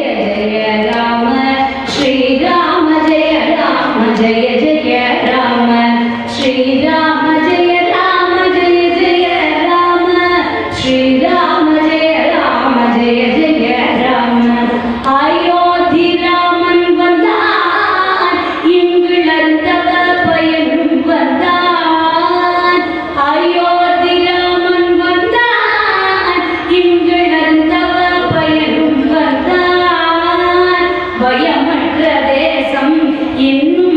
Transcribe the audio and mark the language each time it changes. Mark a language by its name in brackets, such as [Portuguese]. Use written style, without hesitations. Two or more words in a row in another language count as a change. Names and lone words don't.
[Hindi] जय राम श्रीराम जय राम जय जय राम श्रीराम जय राम जय जय राम श्रीराम जय राम जय जय राम अयोத்தி [Tamil] ராமன் வந்தான் எங்கள் அந்தக பயனும் வந்தான் அயோத்தி ராமன் வந்தான் எங்கள் அந்தக பயனும் வந்தான் பயமற்ற தேசம் என்னும்